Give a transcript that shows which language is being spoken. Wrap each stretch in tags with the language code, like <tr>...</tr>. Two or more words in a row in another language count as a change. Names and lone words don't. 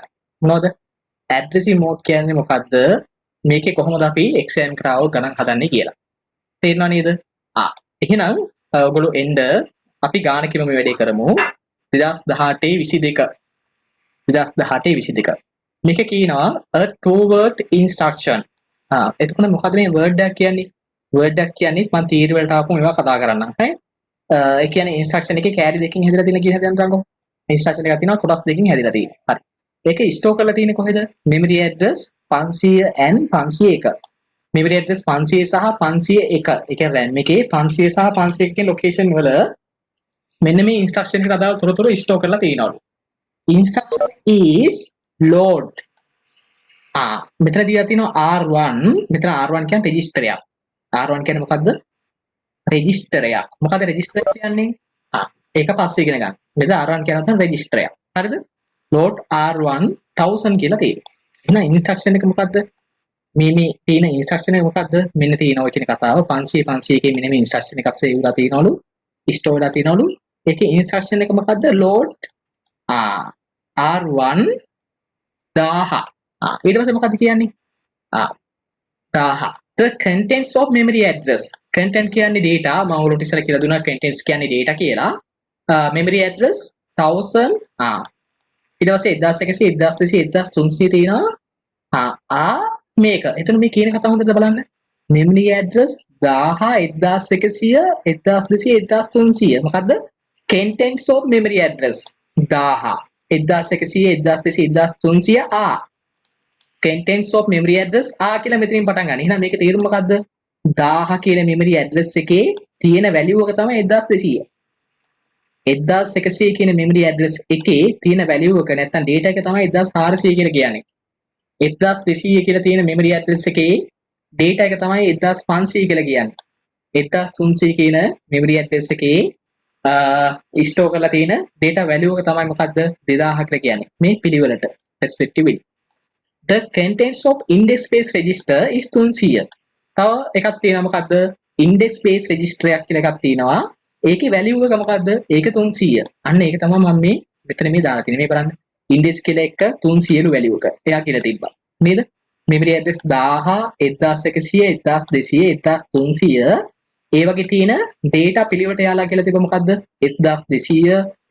<si>මොනවද? ඇඩ්‍රසින් මෝඩ් කියන්නේ මොකද්ද? මේකේ කොහොමද අපි එක්සෑම් කරාව ගණන් හදන්නේ කියලා. තේරෙනව නේද? එහෙනම් ඔයගොල්ලෝ එන්න අපි ගාන කිම මේ වැඩේ කරමු. 2018 22 මේක කියනවා</si> <en>a two word instruction.</en> <si>එතකොට මොකද්ද මේ word එකක් කියන්නේ? word එකක් කියන්නේ මම තීර වලට ආපු මේවා කතා කරන්නම්. හරි? ඒ කියන්නේ instruction එකේ කැරි දෙකකින් හැදලා තියෙන කියන හැදෙන්න ගන්නකො. instruction එකක් තියෙනවා කොටස් දෙකකින් හැදලා තියෙන්නේ. හරි. ඒක ස්ටෝර් කරලා තියෙන්නේ කොහෙද?</si> <en>memory address 500 and 501. memory address 500 සහ 501.</en> <si>ඒ කියන්නේ RAM එකේ 500 සහ 501 කියන location වල මෙන්න මේ instruction එකට අදාළ තොරතුරු ස්ටෝර් කරලා තියෙනවලු.</si> <en>instruction is load.</en> <si>මෙතන දීලා තියෙනවා R1. මෙතන R1 කියන්නේ register එකක්. R1 කියන්නේ මොකද්ද? register එකක්. මොකද register කියන්නේ? ඒක පස්සේ ඉගෙන ගන්න. නේද? R1 කියන තන register එකක්. හරිද? load R1 1000 කියලා තියෙනවා. එහෙනම් instruction එක මොකද්ද? මේ තියෙන instruction එක මොකද්ද? මෙන්න තියෙන ඔය කියන කතාව 500 500 එකේ මෙන්න මේ instruction එකක් සේව් වෙලා තියෙනවලු. store වෙලා තියෙනවලු. ඒකේ instruction එක මොකද්ද? load R1 1000. ඊට පස්සේ මොකද්ද කියන්නේ? 1000.</si> <en>the contents of memory address.</en> <si>content කියන්නේ data. මම ඔයාලට ඉස්සෙල්ලා කියලා දුන්නා contents කියන්නේ data කියලා.</si> <en>memory address</en> <si>1000. ඊට පස්සේ 1100 1200 1300 තියෙනවා. මේක. එතන මේ කියන කතාව හොඳට බලන්න.</si> <en>memory address</en> <si>1000 1100 1200 1300 මොකද්ද?</si> <en>contents of memory address</en> <si>1000 1100 1200 1300</si> <en>contents of memory address</en> <si>කියලා මෙතනින් පටන් ගන්න. එහෙනම් මේකේ තේරුම මොකද්ද? 1000 කියන</si> <en>memory address</en> <si>එකේ තියෙන value එක තමයි 1200. 1100 කියන</si> <en>memory address</en> <si>එකේ තියෙන value එක නැත්නම් data එක තමයි 1400 කියලා කියන්නේ. 1200 කියලා තියෙන</si> <en>memory address</en> <si>එකේ data එක තමයි 1500 කියලා කියන්නේ. 1300 කියන</si> <en>memory address</en> <si>එකේ store කරලා තියෙන</si> <en>data value</en> <si>එක තමයි මොකද්ද? 2000 කියලා කියන්නේ. මේ පිළිවෙලට respectively.</si> <en>The contents of index space register is 300.</en> <si>තව එකක් තියෙනවා මොකද්ද?</si> <en>index space register</en> <si>එකක් කියලා එකක් තියෙනවා. ඒකේ value එක මොකද්ද? ඒක 300. අන්න ඒක තමයි මම මේ මෙතන මේ දාලා තියෙන්නේ. මේ බලන්න. index කියලා එක 300 ලු value එක. එයා කියලා තිබ්බා. නේද?</si> <en>memory address</en> <si>1000 1100 1200 1300 ඒ වගේ තියෙන data පිළිවෙලට යාලා කියලා තිබ්බ මොකද්ද?</si>